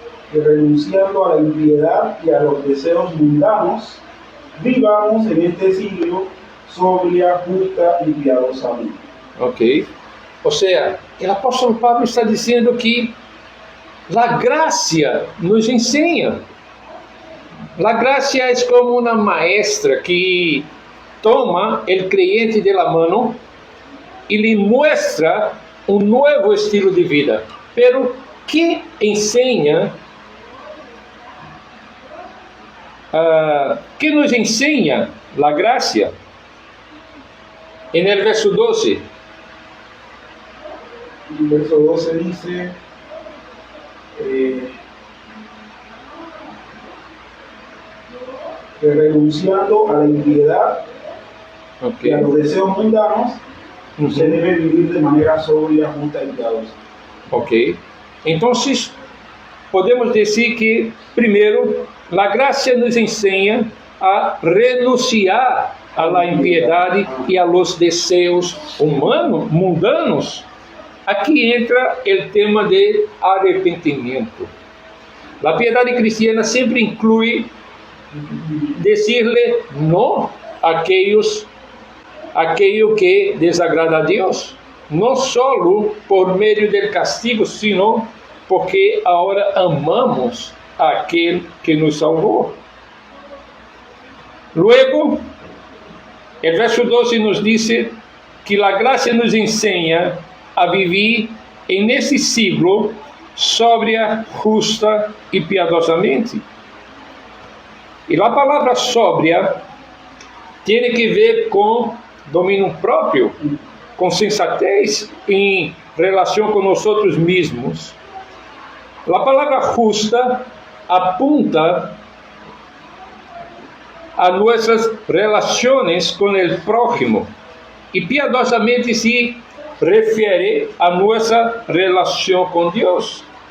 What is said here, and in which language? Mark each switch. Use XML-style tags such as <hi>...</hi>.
<es>que renunciando a la impiedad y a los deseos mundanos, vivamos en este siglo sobria, justa y piadosamente. Ok.</es> <pt>Ou seja, o apóstolo Pablo está dizendo que a graça nos ensina. A graça é como uma maestra que toma o</pt> <es>creyente de la mano</es> <pt>e lhe mostra um novo estilo de vida.</pt> <es>Pero</es> <pt>que ensina? Que nos ensina a graça?</pt> <es>En el verso 12. El verso 12 dice, que renunciando a la impiedad y a los deseos mundanos, se debe vivir de manera sobria, justa y piadosa. Ok.</es> <pt>Então, podemos dizer que, primeiro, a graça nos ensina a renunciar</pt> <es>a la impiedade e a los deseos mundanos.</es> <pt>Aqui entra o tema de arrependimento. A piedade cristiana sempre inclui</pt> <es>decirle no a aquello que desagrada a Dios. No solo por medio del castigo, sino porque ahora amamos a aquel que nos salvó. Luego, el verso 12 nos dice que la gracia nos enseña a vivir en este siglo sobria, justa y piadosamente. Y la palabra sobria tiene que ver con dominio</es> <pt>próprio, com sensatez em relação com nós mesmos. A palavra justa</pt> <es>apunta</es> <pt>a nossas relações com o prójimo e piadosamente se refere a nossa relação com Deus.</pt>